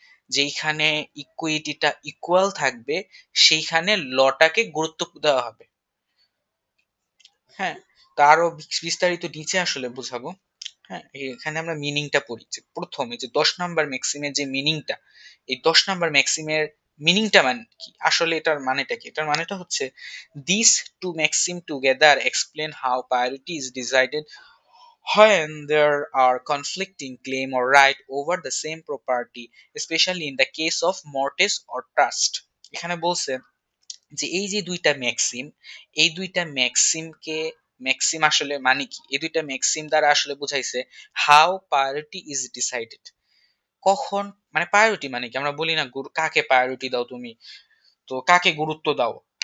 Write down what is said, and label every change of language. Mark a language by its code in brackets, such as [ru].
[bn] যেইখানে ইকুইটিটা ইকুয়াল থাকবে, সেইখানে লটাকে গুরুত্ব দেওয়া হবে। হ্যাঁ, তো আরো বিস্তারিত নিচে আসলে বুঝাবো। হ্যাঁ, এখানে আমরা মিনিংটা পড়ি যে, প্রথমে যে 10 নম্বর ম্যাক্সিমের যে মিনিংটা, এই 10 নম্বর ম্যাক্সিমের মিনিংটা মানে কি, আসলে এটার মানেটা কি? এটার মানেটা হচ্ছে, [en] This to maxim together explain how priority is decided when there are conflicting claim or right over the same property, especially in the case of mortgage or trust। [bn] এখানে বলছে যে এই যে দুইটা ম্যাক্সিম, এই দুইটা ম্যাক্সিমকে, ম্যাক্সিম আসলে মানে কি, এই দুইটা ম্যাক্সিম দ্বারা আসলে বুঝাইছে [en] How priority is decided. [bn] কখন, মানে প্রায়োরিটি মানে কি, আমরা বলি না কাকে প্রায়োরিটি দাও তুমি, তো কাকে গুরুত্ব দাও।